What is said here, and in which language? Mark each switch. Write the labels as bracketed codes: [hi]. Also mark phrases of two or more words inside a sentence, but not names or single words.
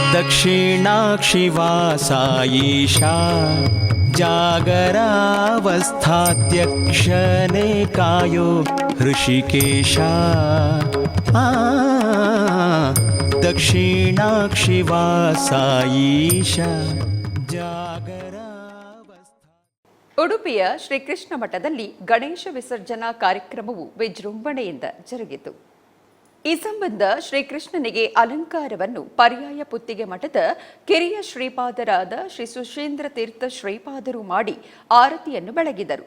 [sa] दक्षिणाक्षि वासा ईशा जागरावस्थात्यक्षने कायो हृषिकेशा दक्षिणाक्षि वासा ईशा [kn] ಉಡುಪಿಯ ಶ್ರೀಕೃಷ್ಣ ಮಠದಲ್ಲಿ ಗಣೇಶ ವಿಸರ್ಜನಾ ಕಾರ್ಯಕ್ರಮವು ವಿಜೃಂಭಣೆಯಿಂದ ಜರುಗಿತು. ಈ ಸಂಬಂಧ ಶ್ರೀಕೃಷ್ಣನಿಗೆ ಅಲಂಕಾರವನ್ನು ಪರ್ಯಾಯ ಪುತ್ತಿಗೆ ಮಠದ ಕಿರಿಯ ಶ್ರೀಪಾದರಾದ ಶ್ರೀ ಸುಶೀಂದ್ರ ತೀರ್ಥ ಶ್ರೀಪಾದರು ಮಾಡಿ ಆರತಿಯನ್ನು ಬೆಳಗಿದರು.